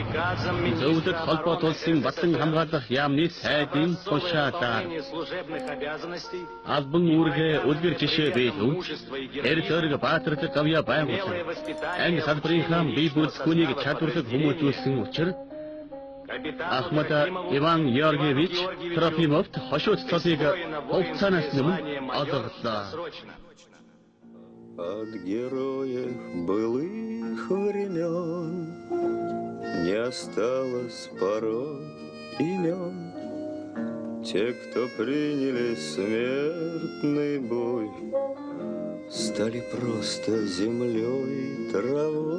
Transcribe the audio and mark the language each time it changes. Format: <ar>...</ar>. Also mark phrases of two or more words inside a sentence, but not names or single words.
<mn>Зөвлөлт холбоот улсын батлан хамгаалах яамны сайдын тушаалаар албан үүргээ үлгэр жишээ биелүүж эр зориг баатарлаг гавья байгуулсан. Анги салбарынхаа бие бүрэлдэхүүнийг чадварлаг хүмүүжүүлсэн учраас Ахмад Иван Георгиевич Трофимовт хошууц цолыг хугацаанаас өмнө олгоглоо.</mn> <ru>От героев былых времен не осталось порой имен. Те, кто приняли смертный бой, стали просто землей и травой.</ru>